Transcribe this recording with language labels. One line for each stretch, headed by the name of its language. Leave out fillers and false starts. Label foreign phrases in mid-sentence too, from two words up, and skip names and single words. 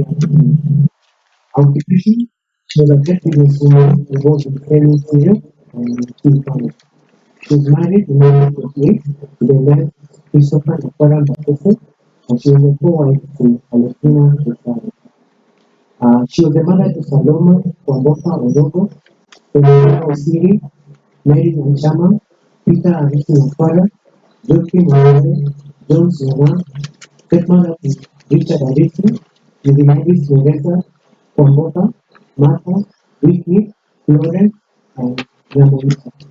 English: Occupation, she was a active businesswoman involved in training serious and tea farming. She was married in 1948 to the late Christopher Nakwara Bakese, and she was a co-wife to Alexina Desai. She was the mother to Saloma Kwamboka Odogo, Elena Osiri, Mary Nchama, Peter Arisi Nakwara, Joaquin Morale, John Suna, stepmother to Richard Arisi, Mildinadis Loretta Kwamboka, Martha, Whitney, Florence, and Yamonisa.